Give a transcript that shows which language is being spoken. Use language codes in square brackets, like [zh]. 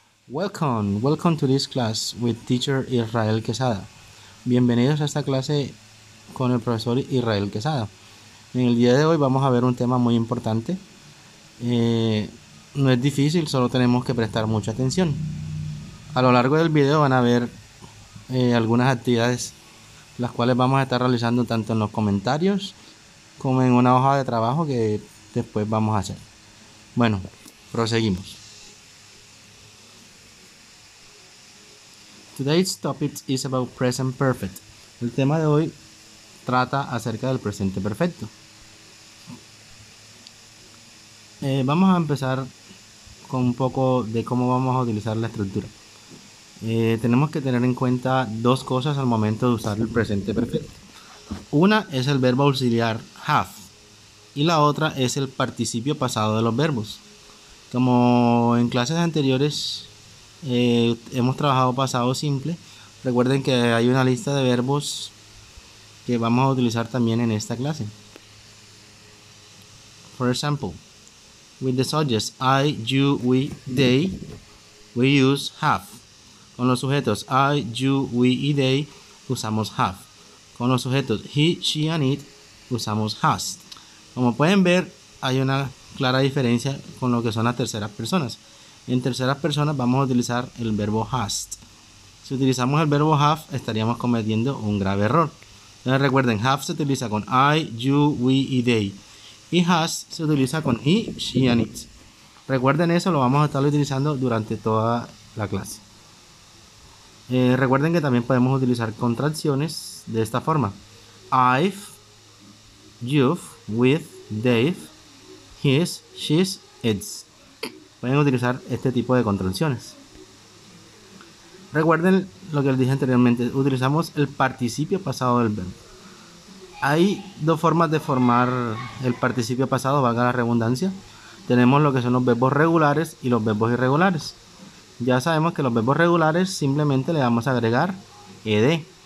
[en] Welcome to this class with teacher Israel Quesada. [es] Bienvenidos a esta clase con el profesor Israel Quesada. En el día de hoy vamos a ver un tema muy importante. No es difícil, solo tenemos que prestar mucha atención. A lo largo del video van a ver algunas actividades las cuales vamos a estar realizando tanto en los comentarios como en una hoja de trabajo que después vamos a hacer. Bueno, proseguimos. [en] Today's topic is about present perfect. [es] El tema de hoy trata acerca del presente perfecto. Vamos a empezar con un poco de cómo vamos a utilizar la estructura. Tenemos que tener en cuenta dos cosas al momento de usar el presente perfecto. Una es el verbo auxiliar have y la otra es el participio pasado de los verbos. Como en clases anteriores hemos trabajado pasado simple, recuerden que hay una lista de verbos que vamos a utilizar también en esta clase. [en] For example, with the subjects I, you, we, they, we use have. [es] Con los sujetos I, you, we y they usamos have. Con los sujetos [en] he, she and it [es] usamos has. Como pueden ver, hay una clara diferencia con lo que son las terceras personas. En terceras personas vamos a utilizar el verbo has. Si utilizamos el verbo have, estaríamos cometiendo un grave error. Entonces recuerden, have se utiliza con I, you, we y they. Y has se utiliza con [en] he, she and it. [es] Recuerden eso, lo vamos a estar utilizando durante toda la clase. Recuerden que también podemos utilizar contracciones de esta forma. [en] I've, you've, with, they've, his, she's, its. [es] Pueden utilizar este tipo de contracciones. Recuerden lo que les dije anteriormente, utilizamos el participio pasado del verbo. Hay dos formas de formar el participio pasado, valga la redundancia. Tenemos lo que son los verbos regulares y los verbos irregulares. Ya sabemos que los verbos regulares simplemente le vamos a agregar ed.